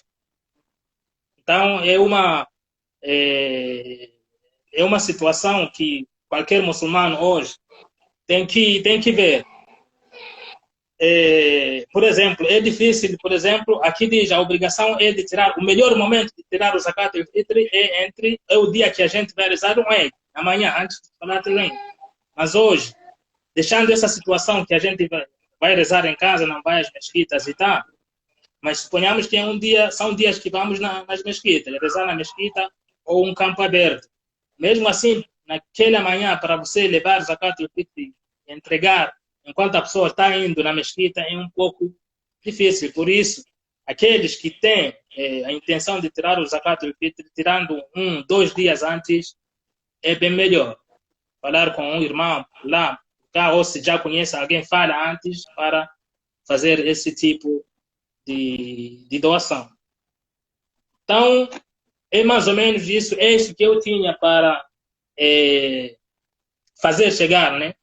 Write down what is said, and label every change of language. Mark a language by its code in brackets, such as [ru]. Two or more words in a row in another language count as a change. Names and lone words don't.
[pt] Então, é uma situação que qualquer muçulmano hoje tem que ver. Por exemplo, é difícil, por exemplo, aqui diz a obrigação é de tirar, o melhor momento de tirar o [ar] زكاة الفطر [pt] é o dia que a gente vai rezar o Eid, amanhã, antes de falar do Eid. Mas hoje, deixando essa situação que a gente vai rezar em casa, não vai às mesquitas e tal, mas suponhamos que são dias que vamos nas mesquitas, rezar na mesquita ou um campo aberto. Mesmo assim, naquela manhã, para você levar [ar] زكاة الفطر [pt] e entregar enquanto a pessoa está indo na mesquita, é um pouco difícil. Por isso, aqueles que têm a intenção de tirar o [ar] زكاة الفطر, [pt] tirando 2 dias antes, é bem melhor. Falar com um irmão lá, ou se já conhece alguém, fala antes para fazer esse tipo de doação. Então, é mais ou menos isso, é isso que eu tinha para fazer chegar, né?